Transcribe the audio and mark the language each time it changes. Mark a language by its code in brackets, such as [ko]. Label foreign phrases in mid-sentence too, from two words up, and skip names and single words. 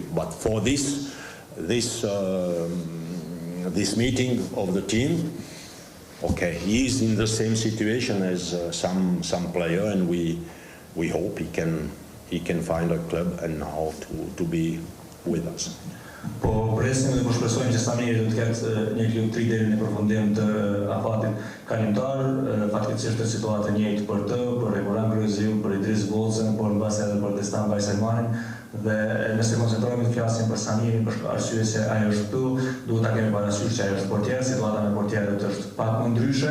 [en] But for this meeting of the team, okay, he is in the same situation as some player, and we hope he can find a club and now to be with us. [sq] Po presim dhe po shpresojmë që Samiri do të ketë një klub 3 deri në përfundim të afatit kalimtar. Faktikisht është situatë e njëjtë për të, për Egoran Kryeziu, për Idris Bolsen, por mbas edhe për Destan Bajselmanin. Dhe nëse koncentrohemi të flasim për Samirin për arsye se ai është këtu, duhet ta kemi parasysh që ai është portier, situata me portierët është pak më ndryshe.